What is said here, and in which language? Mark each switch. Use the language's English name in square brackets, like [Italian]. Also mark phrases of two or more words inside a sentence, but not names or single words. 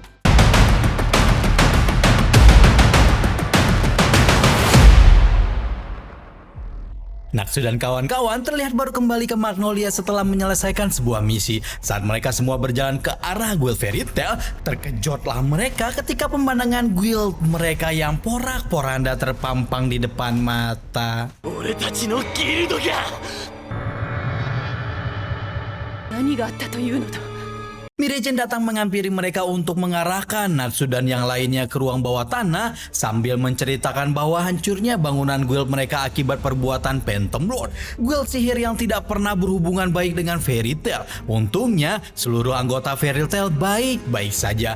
[Indonesian] Natsu dan kawan-kawan terlihat baru kembali ke Magnolia setelah menyelesaikan sebuah misi. Saat mereka semua berjalan ke arah guild Fairy Tail, terkejutlah mereka ketika pemandangan guild mereka yang porak-poranda terpampang di depan mata. [Japanese] 俺たちのギルドが何があったというのだ。 [Indonesian] Mirejen datang menghampiri mereka untuk mengarahkan Natsu dan yang lainnya ke ruang bawah tanah sambil menceritakan bahwa hancurnya bangunan guild mereka akibat perbuatan Phantom Lord, guild sihir yang tidak pernah berhubungan baik dengan Fairy Tail. Untungnya seluruh anggota Fairy Tail baik-baik saja.